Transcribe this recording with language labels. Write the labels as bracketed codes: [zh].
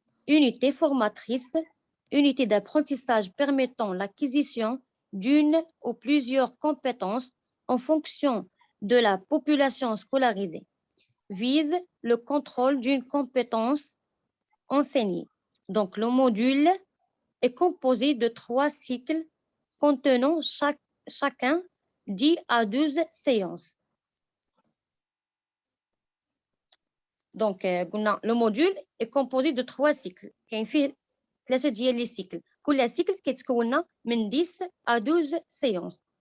[fr] Unité formatrice, unité d'apprentissage permettant l'acquisition d'une ou plusieurs compétences en fonction de la population scolarisée, vise le contrôle d'une compétence enseignée. Donc, le module est composé de 3 cycles contenant chacun 10 à 12 séances. Donc, le module est composé de 3 cycles. [ar] كاين فيه 3 ديال لي cycles. كل cycle كيتكون من [fr] 10 à 12 séances.